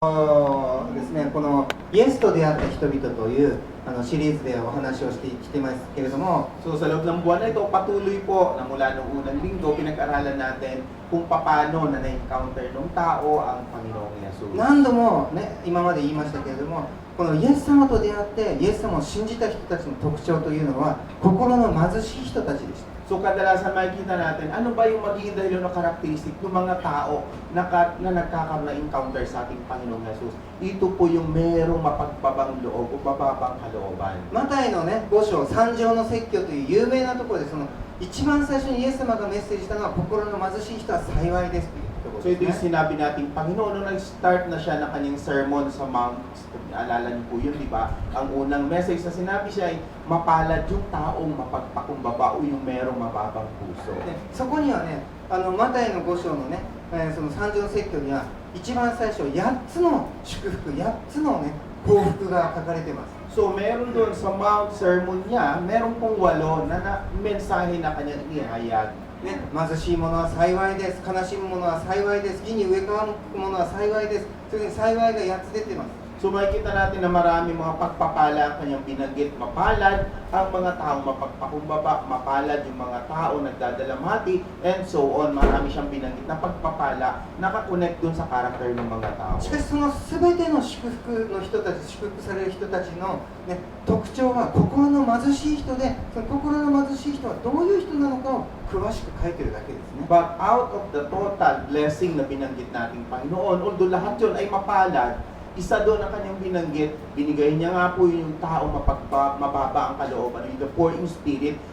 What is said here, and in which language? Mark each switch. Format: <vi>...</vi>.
<ja>ですね、このイエスと出会った人々というシリーズでお話をしてきてますけれども、</ja> <tl>So sa loob ng buwan na ito, patuloy po na mula noong unang linggo, pinag-aralan natin kung paano na na-encounter ng tao ang Panginoong Yesus.</tl> <ja>何度もね、今まで言いましたけれども、このイエス様と出会ってイエス様を信じた人たちの特徴というのは心の貧しい人たちでした。</ja> <tl>So kadalasan makikita natin, ano ba yung magiging dahilan o karakteristik ng mga tao na nagkakaroon na encounter sa ating Panginoong Yesus? Ito po yung merong mapagbabang loob o bababang kalooban.</tl> <ja>マタイのね、5章三条の説教という有名なところで、その一番最初にイエス様がメッセージしたのは心の貧しい人は幸いですというところ</ja> <tl>So ito</tl> <ja>で</ja> <tl>yung</tl> <ja>すね。</ja> <tl>sinabi nating Panginoon nung nag-start na siya ng kanyang sermon sa Mount, alala niyo po yun, di ba? Ang unang message na sinabi siya ay mapalad yung taong mapagpakumbaba o yung merong mababang puso.</tl> <ja>でそこにはね、マタイの5章のね、その三条の説教には一番最初8つの祝福、8つのね幸福が書かれています。</ja> <tl>So meron doon sa Mount Sermon niya, meron pong 8 na mensahe na kanyang ihayag.</tl> <ja>ね、貧しい者は幸いです、悲しむ者は幸いです、義に植え替わる者は幸いです。それに幸いが8つ出ています。</ja> <tl>So makikita natin na marami mga pagpapala ang kanyang binanggit. Mapalad ang mga taong mapagpakumbaba, mapalad yung mga tao nagdadalamhati,</tl> <en>and so on.</en> <tl>Marami siyang binanggit na pagpapala, nakakonect dun sa karakter ng mga tao.</tl> <ja>しかしその全ての祝福の人たち、祝福される人たちの、ね、特徴は心の貧しい人で、その心の貧しい人はどういう人なのかを詳しく書いてるだけですね。</ja> <en>But out of the total blessing</en> <tl>na binanggit nating Panginoon, although lahat yun ay mapalad, isa doon ang kanyang binanggit, binigay niya nga po yung tao mababa ang kalooban, yung</tl> <en>the poor in spirit.</en>